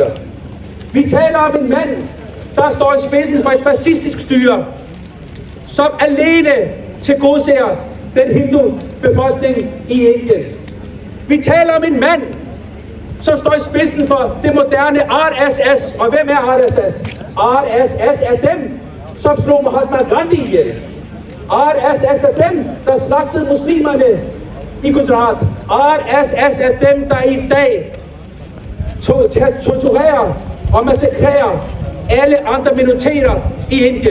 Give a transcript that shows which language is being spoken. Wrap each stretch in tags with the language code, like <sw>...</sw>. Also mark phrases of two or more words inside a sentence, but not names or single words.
<da>Vi taler om en mand, der står i spidsen for et fascistisk styre, som alene tilgodeser den hindu-befolkning i Indien. Vi taler om en mand, som står i spidsen for det moderne RSS. Og hvem er RSS? RSS er dem, som slog Mahatma Gandhi ihjel. RSS er dem, der slagtede muslimerne i Gujarat. RSS er dem, der i dag torturerer og massakrerer alle andre minoriteter i Indien.</da>